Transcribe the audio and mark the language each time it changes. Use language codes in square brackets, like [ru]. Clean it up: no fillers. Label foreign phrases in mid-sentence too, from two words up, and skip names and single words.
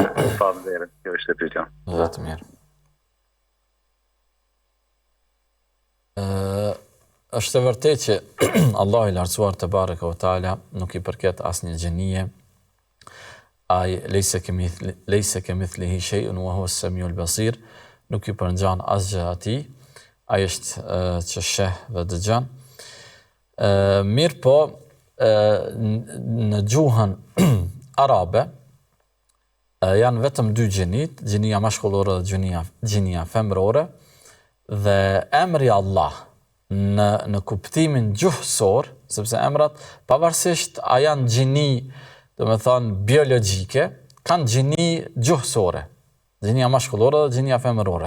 [sq] Faleminderit, kjo është e pyetja. Vetë mirë. Është e vërtetë që Allahu i lartësuar te [ar] بارك وتعالى [sq] nuk i përket asnjë gjenie. [ar] Ai ليس كمثله شيء وهو السميع البصير, [sq] nuk i përngjan asgjë atij. Ai është që sheh dhe dëgjon. Mirë po, në gjuhën arabe janë vetëm dy gjinit, gjinia mashkullore dhe gjinia femrore, dhe emri Allah në kuptimin gjuhësor, sepse emrat pavarësisht a janë gjini, do me thonë biologjike, kanë gjini gjuhësore, gjinia mashkullore dhe gjinia femrore.